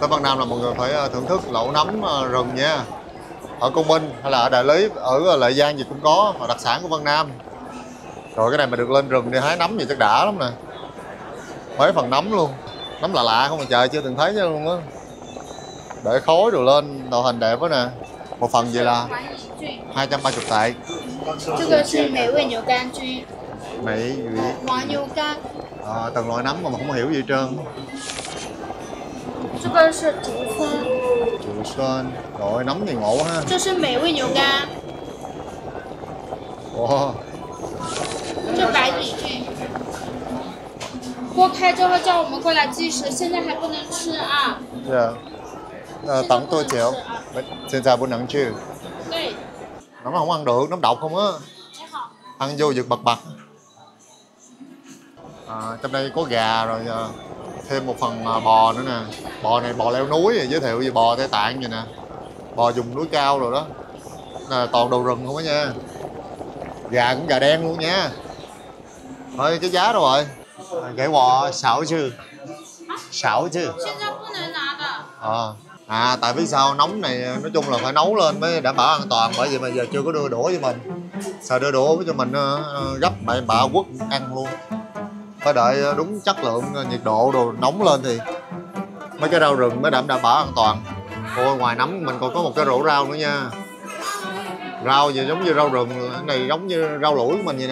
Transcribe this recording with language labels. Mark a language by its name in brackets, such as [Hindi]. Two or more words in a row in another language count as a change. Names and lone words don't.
[Vietnamese] Tới Vân Nam là mọi người phải thưởng thức lẩu nấm rừng nha. Ở Côn Minh hay là ở Đại Lý, ở Lợi Giang gì cũng có, đặc sản của Vân Nam. Rồi cái này mà được lên rừng đi hái nấm gì chắc đã lắm nè. Mấy phần nấm luôn, nấm lạ lạ không mà trời, chưa từng thấy chứ luôn á. Để khói rồi lên, tạo hình đẹp quá nè. Một phần vậy là 230 tệ. [Chinese] 这个是美味牛肝菌， [Vietnamese] Mỹ [Chinese] 黄牛肝， [Vietnamese] từng loại nấm mà không hiểu gì hết trơn. [Chinese] 这个是竹荪， [Vietnamese] Chùa Sơn, rồi nấm thì ngộ ha. [Chinese] 这是美味牛肝， [Vietnamese] Ồ, [Chinese] 这白底菌。锅开之后叫我们过来计时，现在还不能吃啊。 [Vietnamese] dạ. Tặng tôi chịu. Xin chào buổi nắng chưa? [Chinese] 对， [Vietnamese] Nấm không ăn được, nấm độc không á. [Chinese] 你好。 [Vietnamese] Ăn vô giật bật bật. Trong đây có gà rồi thêm một phần bò nữa nè. Bò này bò leo núi, giới thiệu về bò Tây Tạng vậy nè. Bò vùng núi cao rồi đó. Là toàn đồ rừng không á nha. Gà cũng gà đen luôn nha. Thôi cái giá đâu rồi? Cái bò 6 chứ. 6 chứ. [Chinese] 现在不能拿的。 [Vietnamese] Tại vì sao nóng này nói chung là phải nấu lên mới đảm bảo an toàn, bởi vì mà giờ chưa có đưa đũa cho mình. Sợ đưa đũa cho mình gấp bậy bạ quất ăn luôn. Phải đợi đúng chất lượng nhiệt độ đồ nóng lên thì mấy cái rau rừng mới đảm bảo an toàn. Ôi ngoài nấm mình còn có một cái rổ rau nữa nha. Rau gì giống như rau rừng, cái này giống như rau lũi của mình vậy nè.